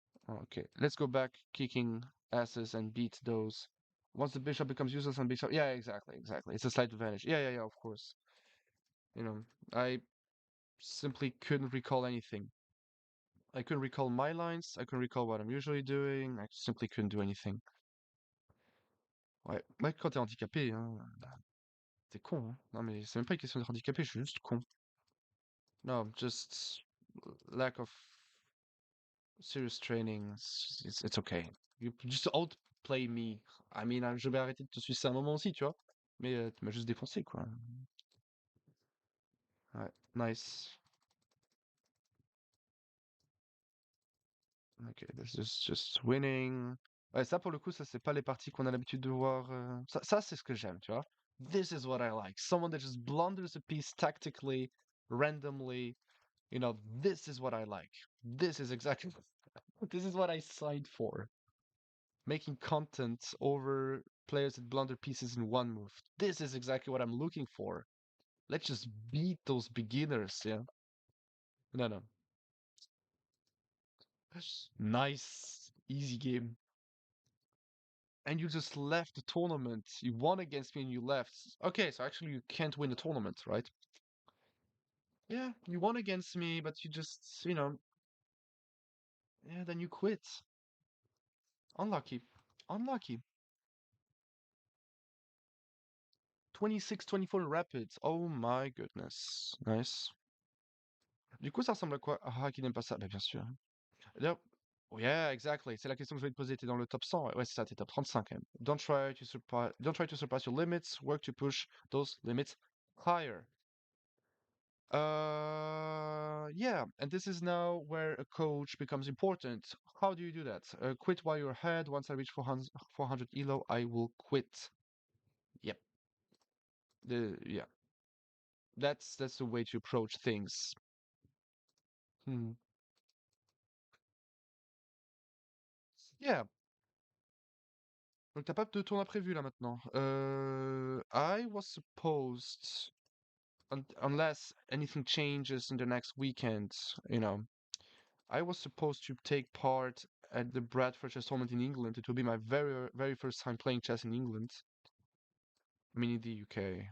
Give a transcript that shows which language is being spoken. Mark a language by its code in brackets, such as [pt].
[en] Okay, let's go back kicking asses and beat those. Once the bishop becomes useless and bishop. Yeah, exactly, exactly. It's a slight advantage. Yeah, yeah, yeah, of course. I simply couldn't recall anything. I couldn't recall my lines. I couldn't recall what I'm usually doing. I simply couldn't do anything. [fr] Ouais, ouais, quand t'es handicapé, hein, t'es con, hein. Non, mais c'est même pas une question d'être handicapé, je suis juste con. [en] No, just lack of serious training. It's okay. You just outplay me. [fr] Je vais arrêter de te sucer un moment aussi, tu vois. Mais tu m'as juste défoncé, quoi. Ouais, nice. [en] Ok, this is just winning. [fr] Ouais, ça pour le coup, ça c'est pas les parties qu'on a l'habitude de voir. Ça c'est ce que j'aime, tu vois. [en] This is what I like. Someone that just blunders a piece tactically, randomly. This is what I like. This is exactly this is what I signed for. Making content over players that blunder pieces in one move. This is exactly what I'm looking for. Let's just beat those beginners, yeah. No, no. Nice, easy game. And you just left the tournament. You won against me and you left. Okay, so actually you can't win the tournament, right? Yeah, you won against me, but you just, yeah, then you quit. Unlucky. Unlucky. 26-24 rapids. Oh my goodness. Nice. [fr] Du coup, ça ressemble à quoi? Ah, qui n'aime pas ça? Bah, bien sûr. Là, [en] yeah, exactly. [fr] C'est la question que je vais te poser. T'es dans le top 100. Ouais, c'est ça, t'es top 35 quand même. [en] Don't try to surpass your limits. Work to push those limits higher. Yeah, and this is now where a coach becomes important. How do you do that? Quit while you're ahead. Once I reach 400 elo, I will quit. Yep. Yeah, that's the way to approach things. Hmm. Yeah. [fr] Donc t'as pas de tournoi prévu là maintenant. [en] I was supposed, unless anything changes in the next weekend, you know, I was supposed to take part at the Bradford Chess Tournament in England. It will be my very first time playing chess in England. I mean, in the UK.